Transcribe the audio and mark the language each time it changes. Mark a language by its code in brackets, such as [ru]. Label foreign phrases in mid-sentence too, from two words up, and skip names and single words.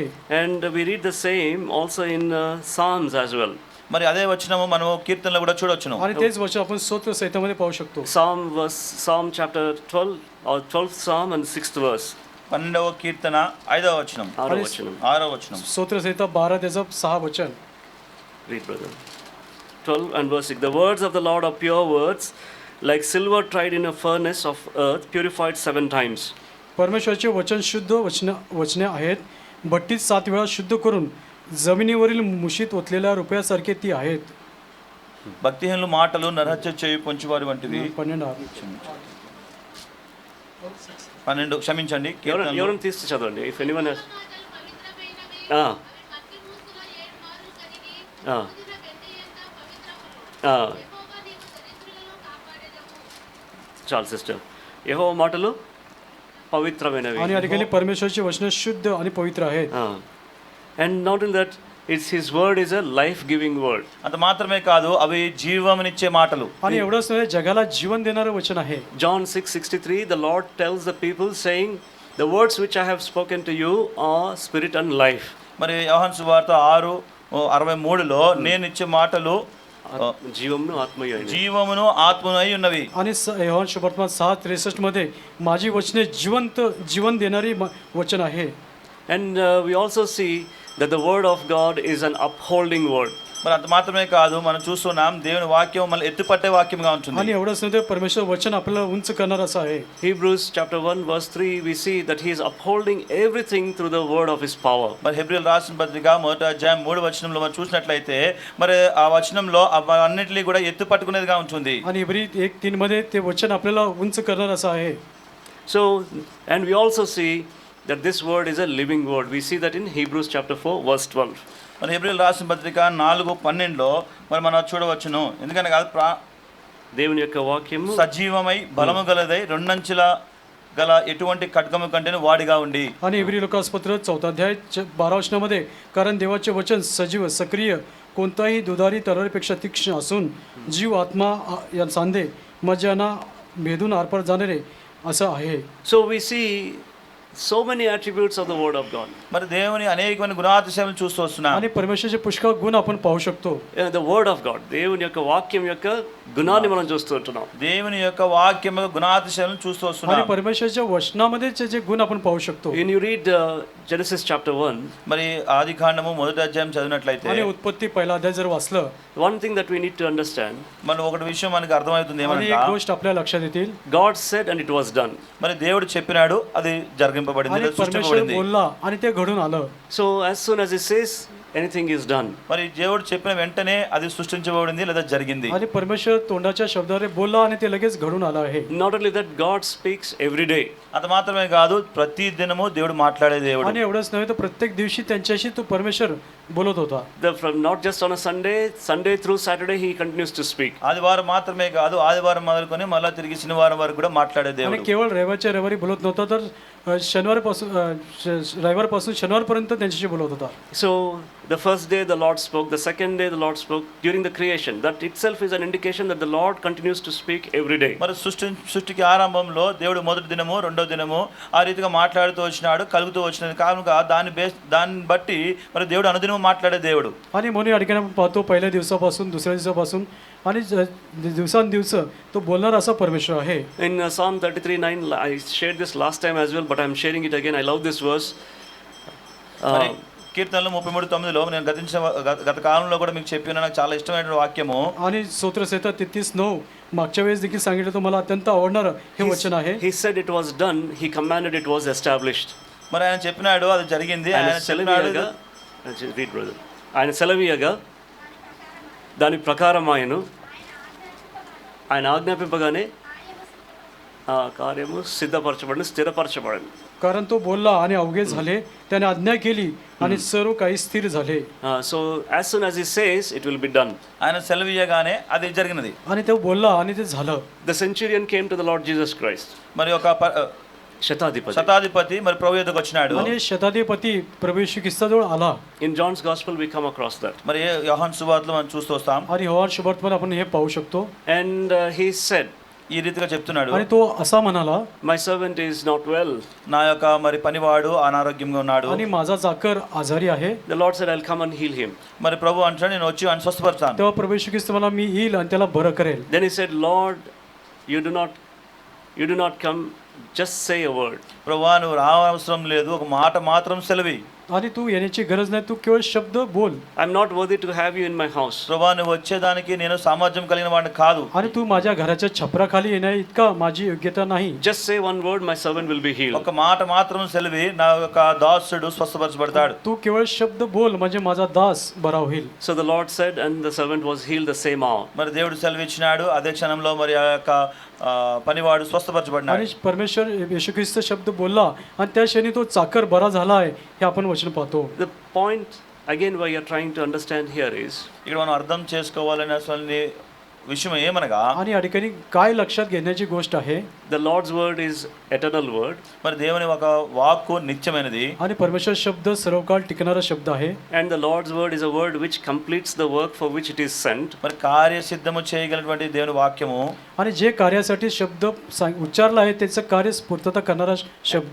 [en] And we read the same also in Psalms as well. [te] మరి అదే వచనము మనం కీర్తనలో కూడా చూడొచ్చును. [mr] आणि तेच वचन आपण स्तोत्र संहितेमध्ये पाहू शकतो. [en] Psalm chapter 12 or 12th Psalm and 6th verse. [te] 12వ కీర్తన 5వ వచనం. 6వ వచనం. [mr] स्तोत्र संहिता 12 त्याचं 6 वचन. [en] Read, brother. 12 and verse 6. The words of the Lord are pure words, like silver tried in a furnace of earth, purified 7 times. [mr] परमेश्वराचे वचन शुद्ध वचने आहेत, भट्टीत 7 वेळा शुद्ध करून जमिनीवरील मुशीत ओतलेल्या रुपयासारखे ती आहेत. [te] భక్తిహీనుల మాటలు నరహత్య చేయు పొంచువారి వంటివి. 12 క్షమించండి. కీర్తనలు ఎవరైనా తీసి చదవండి. [en] if anyone has [te] చాలు సిస్టర్. యెహోవా మాటలు పవిత్రమైనవి. [mr] आणि या ठिकाणी परमेश्वरची वचनं शुद्ध आणि पवित्र आहेत. [en] And not in that, it's his word is a life giving word. [te] అంత మాత్రమే కాదు, అవి జీవమునిచ్చే మాటలు. [mr] आणि एवढंच नव्हे, जगाला जीवन देणारं वचन आहे. [en] John 6:63, the Lord tells the people saying, the words which I have spoken to you are spirit and life. [te] మరి యోహాను సువార్త 6:63లో నేను ఇచ్చే మాటలు జీవమును ఆత్మయు అయినవి. జీవమును ఆత్మను అయి ఉన్నవి. [mr] आणि योहान सुवर्तमान 7:63 मध्ये माझी वचने जिवंत जीवन देणारी वचन आहे. [en] And we also see that the word of God is an upholding word. [te] మరి అంత మాత్రమే కాదు, మనం చూస్తున్నాం దేవుని వాక్యం మనల్ని ఎత్తుపట్టే వాక్యంగా ఉంటుంది. [mr] आणि एवढंच नव्हे, परमेश्वर वचन आपल्याला उंच करणार असं आहे. [en] Hebrews chapter 1 verse 3, we see that he is upholding everything through the word of his power. [te] మరి హెబ్రీయుల రాసిన పత్రిక 1వ అధ్యాయం 3వ వచనంలో మనం చూసినట్లయితే మరి ఆ వచనంలో అన్నిటిని కూడా ఎత్తుపట్టుకునేదిగా ఉంటుంది. [mr] आणि इब्री 1:3 मध्ये ते वचन आपल्याला उंच करणार असं आहे. [en] So, and we also see that this word is a living word. We see that in Hebrews chapter 4 verse 12. [te] మరి హెబ్రీయుల రాసిన పత్రిక 4:12లో మరి మనం చూడవచ్చును. ఎందుకంటే కాదు, దేవుని యొక్క వాక్యము సజీవమై బలము గలదై రెండంచుల గల ఎటువంటి ఖడ్గము కంటేను వాడిగా ఉండి. [mr] आणि इब्री लोकासपत्र 4 अध्याय 12 वचनामध्ये, कारण देवाचे वचन सजीव सक्रिय कोणताही दुधारी तलवारीपेक्षा तीक्ष्ण असून जीव आत्मा या सांधे मज्जाना भेदून आरपार जाणारे असं आहे. [en] So we see so many attributes of the word of God. [te] మరి దేవుని అనేకమైన గుణాతిశయాలను చూస్తూ వస్తున్నాం. [mr] आणि परमेश्वराचे पुष्कळ गुण आपण पाहू शकतो. [en] The word of God, [te] దేవుని యొక్క వాక్యం యొక్క గుణాన్ని మనం చూస్తుంటున్నాం. దేవుని యొక్క వాక్యం గుణాతిశయాలను చూస్తూ [mr] आणि [te] వస్తున్నాం. [mr] परमेश्वराच्या वचनामध्ये जे गुण आपण पाहू शकतो. [en] When you read Genesis chapter 1, [te] మరి ఆదికాండము 1వ అధ్యాయం చదివినట్లయితే [mr] आणि उत्पत्ती 1 अध्याय जर वाचलं, [en] one thing that we need to understand, [te] మరి ఒకటి విషయం మనకు అర్థమవుతుంది [mr] आणि [te] ఏమనగా, [mr] एक गोष्ट आपल्या लक्षात येतील. [en] God said and it was done. [te] మరి దేవుడు చెప్పినాడు, అది జరిగింపబడింది, [mr] आणि परमेश्वर [te] సృష్టింపబడింది. [mr] बोलला आणि ते घडून आलं. [en] So as soon as he says, anything is done. [te] మరి దేవుడు చెప్పిన వెంటనే అది సృష్టించబడింది లేదా జరిగింది. [mr] आणि परमेश्वर तोंडाच्या शब्दाने बोलला आणि ते लगेच घडून आलं आहे. [en] Not only that, God speaks every day. [te] అంత మాత్రమే కాదు, ప్రతి దినము దేవుడు మాట్లాడే దేవుడు. [mr] आणि एवढंच नव्हे तर प्रत्येक दिवशी त्यांच्याशी तो परमेश्वर बोलत होता. [en] From not just on a Sunday through Saturday, he continues to speak. [te] ఆదివారం మాత్రమే కాదు, ఆదివారం మొదలుకొని మళ్ళీ తిరిగి శనివారం వరకు కూడా మాట్లాడే [mr] आणि [te] దేవుడు. [mr] केवळ रविवारी बोलत नव्हता, तर रविवारपासून शनिवारपर्यंत त्यांच्याशी बोलत होता. [en] So the first day the Lord spoke, the second day the Lord spoke during the creation. That itself is an indication that the Lord continues to speak every day. [te] మరి సృష్టికి ఆరంభంలో దేవుడు మొదటి దినము రెండో దినము ఆ రీతిగా మాట్లాడుతూ వచ్చినాడు, కలుగుతూ వచ్చినది కానుక దాన్ని బట్టి మరి దేవుడు అనుదినము మాట్లాడే దేవుడు. [mr] आणि म्हणून या ठिकाणी आपण पाहतो, पहिल्या दिवसापासून दुसऱ्या दिवसापासून आणि दिवसांदिवस तो बोलणारा असा परमेश्वर आहे. [en] In Psalm 33:9, I shared this last time as well, but I'm sharing it again. I love this verse. [te] మరి కీర్తనలు 33:9లో నేను గత కాలంలో కూడా మీకు చెప్పిన నాకు చాలా ఇష్టమైన వాక్యము. [mr] आणि स्तोत्रसंहिता 33:9 मागच्या वेळेस देखील सांगितलं, तो मला अत्यंत आवडणारं हे वचन आहे. [en] He said it was done, he commanded it was established. [te] మరి ఆయన చెప్పినాడు, అది జరిగింది. ఆయన చెప్పినాడు, [en] read brother. [te] ఆయన సెలవీయగా దాని ప్రకారం ఆయన ఆజ్ఞాపింపగానే ఆ కార్యము సిద్ధపరచబడింది, స్థిరపరచబడింది. [mr] कारण तो बोलला आणि अवघे झाले, त्याने आज्ञा केली आणि सर्व काही स्थिर झाले. [en] So as soon as he says, it will be done. [te] ఆయన సెలవీయగానే అది జరిగినది. [mr] आणि तो बोलला आणि ते झालं. [en] The centurion came to the Lord Jesus Christ. [te] మరి ఒక శతాధిపతి మరి ప్రభు యొద్దకు వచ్చినాడు. [mr] आणि शताधिपती प्रभू येशू ख्रिस्ताजवळ आला. [en] In John's gospel we come across that. [te] మరి యోహాను సువార్తలో మనం చూస్తూ వస్తాం. [mr] आणि योहान सुवर्तमान आपण हे पाहू शकतो. [en] And he said, [te] ఈ రీతిగా చెప్తున్నాడు, [mr] आणि तो असा म्हणाला, [en] my servant is not well. [te] నా యొక్క మరి పనివాడు అనారోగ్యంగా ఉన్నాడు. [mr] आणि माझा चाकर आजारी आहे. [en] The Lord said, I'll come and heal him. [te] మరి ప్రభు అంటాడు, నేను వచ్చి ఆయన స్వస్థపరుస్తాను. [mr] तेव्हा प्रभू येशू ख्रिस्त मला मी येईल आणि त्याला बरं करेल. [en] Then he said, Lord, you do not come, just say a word. [te] ప్రభువా, నువ్వు రావసరం లేదు, ఒక మాట మాత్రం సెలవి. [mr] आणि तू येण्याची गरज नाही, तू केवळ शब्द बोल. [en] I'm not worthy to have you in my house. [te] ప్రభా నువ్వు వచ్చేదానికి నేను సామర్థ్యం కలిగిన వాడిని కాదు. [mr] आणि तू माझ्या घराच्या छपराखाली येण्या इतका माझी योग्यता नाही. [en] Just say one word, my servant will be healed. [te] ఒక మాట మాత్రం సెలవి నా యొక్క దాసుడు స్వస్థపరచబడతాడు. [mr] तू केवळ शब्द बोल म्हणजे माझा दास बरा होईल. [en] So the Lord said, and the servant was healed the same hour. [te] మరి దేవుడు సెలవిచ్చినాడు, అదే క్షణంలో మరి ఆ యొక్క పనివాడు స్వస్థపరచబడినాడు. [mr] आणि परमेश्वर येशू ख्रिस्त शब्द बोलला आणि त्या क्षणी तो चाकर बरा झाला आहे, हे आपण वचन पाहतो. [en] The point again why you're trying to understand here is, [te] ఇక్కడ మనం అర్థం చేసుకోవాలని అసలు విషయం ఏమనగా, [mr] आणि या ठिकाणी काय लक्षात घेण्याची गोष्ट आहे, [en] the Lord's word is eternal word, [te] మరి దేవుని ఒక వాక్కు నిత్యమైనది, [mr] आणि परमेश्वर शब्द सर्वकाळ टिकणारा शब्द आहे. [en] and the Lord's word is a word which completes the work for which it is sent. [te] మరి కార్యసిద్ధము చేయగలిగినటువంటి దేవుని వాక్యము, [mr] आणि जे कार्यासाठी शब्द उच्चारला आहे त्याचं कार्य पूर्तता करणारा शब्द.